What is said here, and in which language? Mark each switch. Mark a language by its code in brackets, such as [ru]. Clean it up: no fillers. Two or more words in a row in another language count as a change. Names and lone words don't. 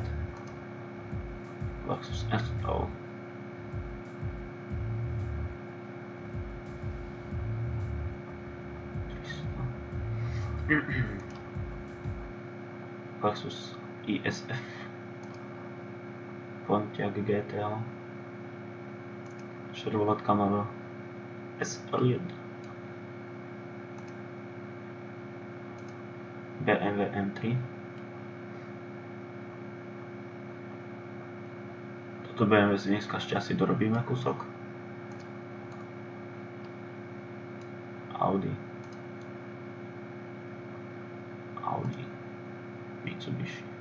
[sk] Lexus SL. Lexus ISF. Pontiac GTL. Chevrolet Camaro SL1. BMW M3. Toto BMW si dneska šťastie dorobíme kúsok. Audi. Mitsubishi.